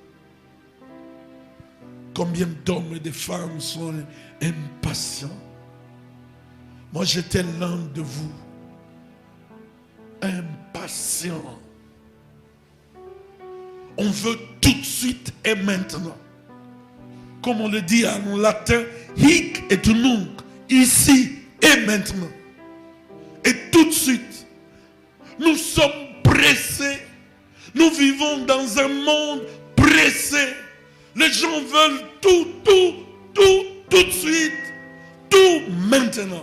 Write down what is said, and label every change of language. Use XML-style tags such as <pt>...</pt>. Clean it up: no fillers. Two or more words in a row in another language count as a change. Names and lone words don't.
<fr>Combien d'hommes et de femmes sont impatients? Moi, j'étais l'un de vous. Impatient. On veut tout de suite et maintenant. Comme on le dit en latin,</fr> <la>hic et nunc,</la> <fr>ici et maintenant. Et tout de suite, nous sommes pressés. Nous vivons dans un monde pressé. Les gens veulent tout de suite, tout maintenant.</fr>